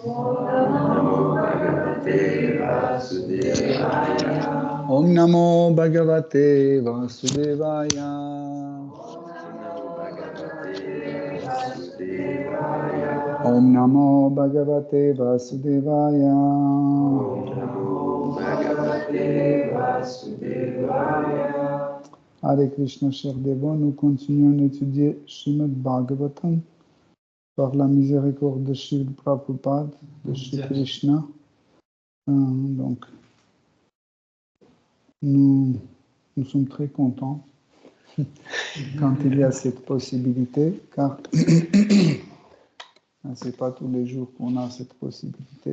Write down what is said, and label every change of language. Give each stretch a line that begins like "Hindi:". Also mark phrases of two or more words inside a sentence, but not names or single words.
Sanskrit: Om Namo Bhagavate Vasudevaya Om Namo Bhagavate Vasudevaya Hare Krishna,
French: chers dévots, nous continuons d'étudier Srimad Bhagavatam par la miséricorde de Shri Prabhupada, de Shri Krishna. Donc, nous sommes très contents quand il y a cette possibilité, car ce n'est pas tous les jours qu'on a cette possibilité.